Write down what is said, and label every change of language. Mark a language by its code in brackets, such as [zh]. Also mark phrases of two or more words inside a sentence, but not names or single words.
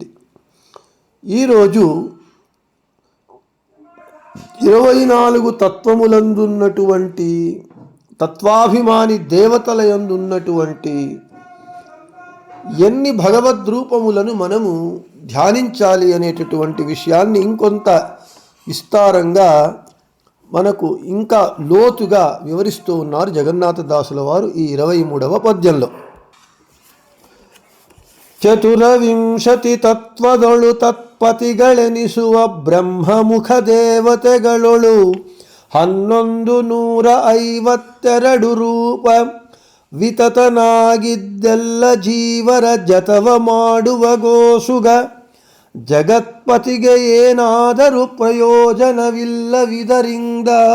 [te] ఈరోజు 24 తత్వములందున్నటువంటి తత్వాభిమాని దేవతల యందున్నటువంటి ఎన్ని భగవద్రూపములను మనము ధ్యానించాలి అనేటటువంటి విషయాన్ని ఇంకొంత విస్తారంగా మనకు ఇంకా లోతుగా వివరిస్తూ ఉన్నారు జగన్నాథదాసుల వారు ఈ 23వ పద్యంలో. [kn] ಚತುರವಿಂಶತಿ ತತ್ವದೊಳು ತತ್ಪತಿಗಳೆನಿಸುವ ಬ್ರಹ್ಮಮುಖ ದೇವತೆಗಳೊಳು 1152 ರೂಪ ವಿತತನಾಗಿದ್ದೆಲ್ಲ ಜೀವರ ಜತವ ಮಾಡುವ ಗೋಸುಗ ಜಗತ್ಪತಿಗೆ ಏನಾದರೂ ಪ್ರಯೋಜನವಿಲ್ಲವಿದರಿಂದ.